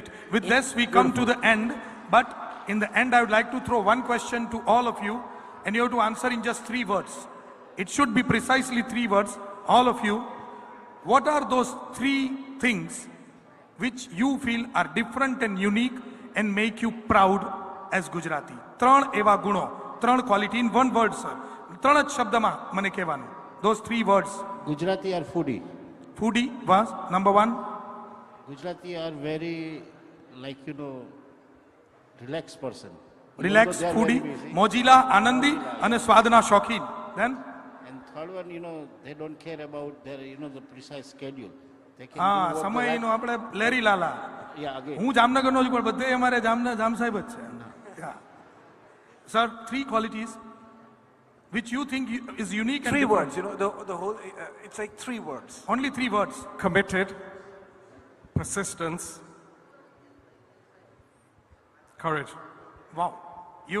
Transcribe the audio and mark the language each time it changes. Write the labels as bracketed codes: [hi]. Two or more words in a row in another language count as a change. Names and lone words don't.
[en] With this, we come to the end. But in the end, I would like to throw one question to all of you. And you have to answer in just 3 words. It should be precisely 3 words. All of you. What are those 3 things which you feel are different and unique and make you proud as Gujarati? [gu] 3 એવા ગુણો, 3 [en] quality in 1 word, sir. [gu] 3 જ શબ્દમાં મને કહેવાનું. [en] Those 3 words. Gujarati are foodie. Foodie was number 1. Gujarati are very, relaxed person. Relaxed, foodie, [gu] મોજીલા, આનંદી અને સ્વાદના શોખીન. [en] Then? And third one, they don't care about their, the precise schedule. [gu] સમયનો આપણે લેરી લાલા. હું જામનગરનો છું, પણ બધે અમારે જામ સાહેબ જ છે. [en] Sir, 3 qualities which you think is unique and 3 different. words, the whole, it's like 3 words. Only 3 words. Committed, persistence, courage. Wow. You?